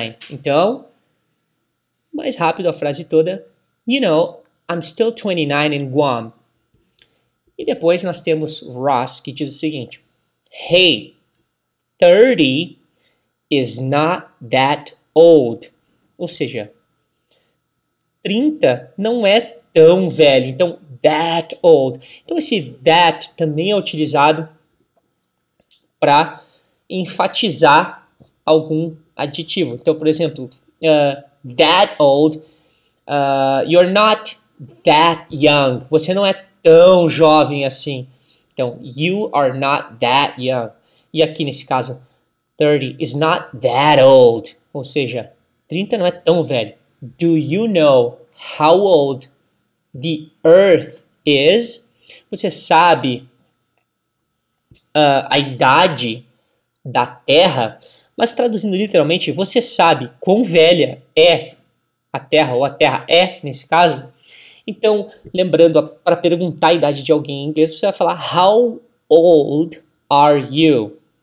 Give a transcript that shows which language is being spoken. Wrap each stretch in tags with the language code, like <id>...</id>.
<pt>Então, mais rápido a frase toda.</pt> <en>You know, I'm still 29 in Guam.</en> <pt>E depois nós temos Ross, que diz o seguinte.</pt> <en>Hey, 30 is not that old.</en> <pt>Ou seja, 30 não é tão velho. Então, that old. Então, esse that também é utilizado para enfatizar algum adjetivo. Então, por exemplo,</pt> <en>that old, you're not that young.</en> <pt>Você não é tão jovem assim.</pt> <en>Então, you are not that young.</en> <pt>E aqui nesse caso,</pt> <en>30 is not that old.</en> <pt>Ou seja, 30 não é tão velho.</pt> <en>Do you know how old the earth is?</en> <pt>Você sabe a idade da Terra? Mas traduzindo literalmente, você sabe quão velha é a Terra, ou a Terra é, nesse caso? Então, lembrando, para perguntar a idade de alguém em inglês, você vai falar</pt> <en>How old are you?</en>